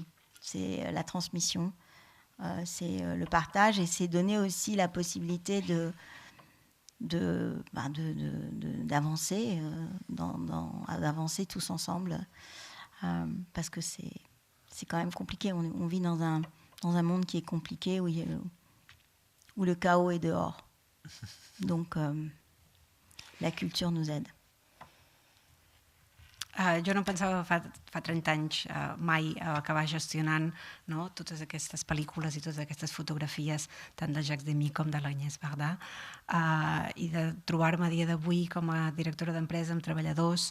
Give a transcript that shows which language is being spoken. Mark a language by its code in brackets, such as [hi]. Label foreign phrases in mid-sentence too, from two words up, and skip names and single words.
[fr] C'est la transmission, c'est le partage et c'est donner aussi la possibilité d'avancer, d'avancer tous ensemble, parce que c'est quand même compliqué. On vit dans un monde qui est compliqué, où le chaos est dehors. Donc, la culture nous aide. [ca] Jo no em pensava fa 30 anys mai acabar gestionant, no, totes aquestes pel·lícules i totes aquestes fotografies, tant de Jacques Demy com de l'Agnès Varda, i de trobar-me a dia d'avui com a directora d'empresa amb treballadors.